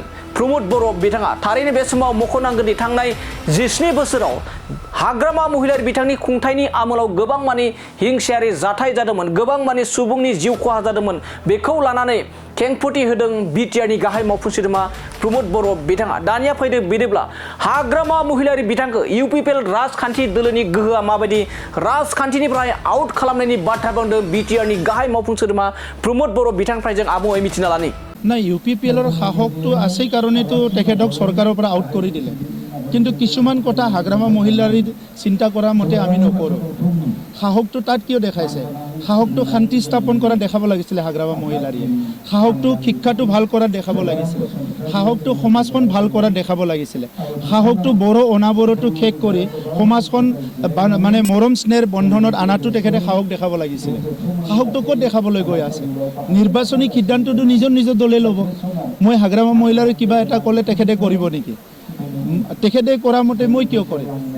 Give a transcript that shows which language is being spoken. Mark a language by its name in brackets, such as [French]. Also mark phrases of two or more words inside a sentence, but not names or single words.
[Bodo] प्रमोद बर' बिथाङा थारैनो बे समाव मख'नांगोनदि थांनाय 17 बोसोराव हाग्रामा महिलारि बिथांनि खुंथायनि आमोलाव गोबां माने हिंसायारि जाथाय जादोंमोन गोबां माने सुबुंनि जिउ खहा जादोंमोन बेखौ लानानै खेंफोरथि होदों BTRनि गाहाय मावफुं सोद्रोमा प्रमोद बर' बिथाङा दानिया फैदों बिदिब्ला हाग्रामा महिलारि बिथांखौ UPPL राजखान्थि दोलोनि गोहोआ माबायदि राजखान्थिनिफ्राय आउट खालामनायनि बाथ्रा बुंदों BTRनि गाहाय मावफुं सोद्रोमा प्रमोद बर' बिथांनिफ्राय जों आबुङै मिथिना लानि [Assamese] ना UPPLৰ সাহসটো আছে কাৰণেতো তেখেতক চৰকাৰৰ পৰা আউট কৰি দিলে কিন্তু কিছুমান কথা হাগ্ৰামা মহিলাৰিৰ চিন্তা কৰা মতে আমি নকৰো সাহসটো তাত কিয় দেখাইছে সাহসটো শান্তি স্থাপন কৰা দেখাব লাগিছিল হাগ্ৰামা মহিলাৰিয়ে সাহসটো শিক্ষাটো ভাল কৰা দেখাব লাগিছিল সাহসটো সমাজখন ভাল কৰা দেখাব লাগিছিল সাহসটো বড় অনাবৰটো শেষ কৰি সমাজখন মানে মৰম স্নেহৰ বন্ধনত আনাটো তেখেতে সাহস দেখাব লাগিছিল সাহসটো ক'ত দেখাবলৈ গৈ আছে নিৰ্বাচনী সিদ্ধান্তটো নিজৰ দলে ল'ব মই হাগ্ৰামা মহিলাৰ কিবা এটা ক'লে তেখেতে কৰিব নেকি তেখেতে কৰা মতে মই কিয় কৰিম